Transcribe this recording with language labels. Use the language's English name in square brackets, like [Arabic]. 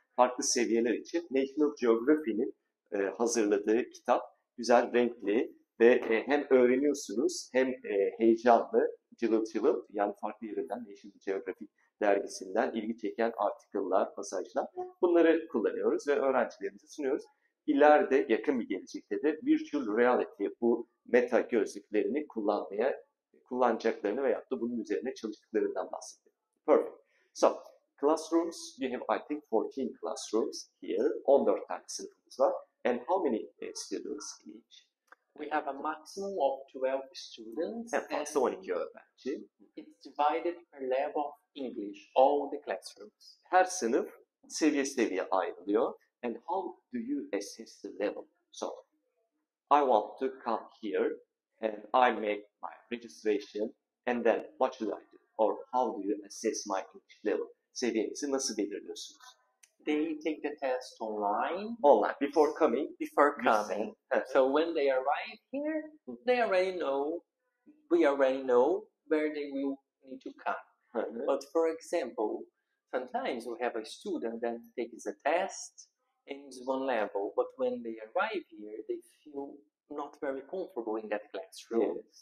[Turkish] Farklı seviyeler için National Geography'nin hazırladığı kitap güzel, renkli ve hem öğreniyorsunuz hem heyecanlı, cıvıl cıvıl yani farklı yerlerden National Geographic dergisinden ilgi çeken article'lar, pasajlar bunları kullanıyoruz ve öğrencilerimize sunuyoruz. İleride yakın bir gelecekte de virtual reality bu meta gözlüklerini kullanacaklarını veyahut da bunun üzerine çalıştıklarından bahsetti. [English] Perfect. So, classrooms, you have I think 14 classrooms here. [Turkish] 14 tane sınıfımız var. [English] And how many students in each? We have a maximum of 12 students. [Turkish] En fazla 12 öğrenci. [English] It's divided per level of English, all the classrooms. [Turkish] Her sınıf seviye ayrılıyor. [English] And how do you assess the level? So, I want to come here and I make my registration and then what should I do? Or how do you assess my English level? [Turkish] Seviyenizi nasıl belirliyorsunuz? [English] They take the test online. Online, before coming. Before coming. So when they arrive here, they already know, we already know where they will need to come. But for example, sometimes we have a student that takes a test and is one level, but when they arrive here, they feel not very comfortable in that classroom.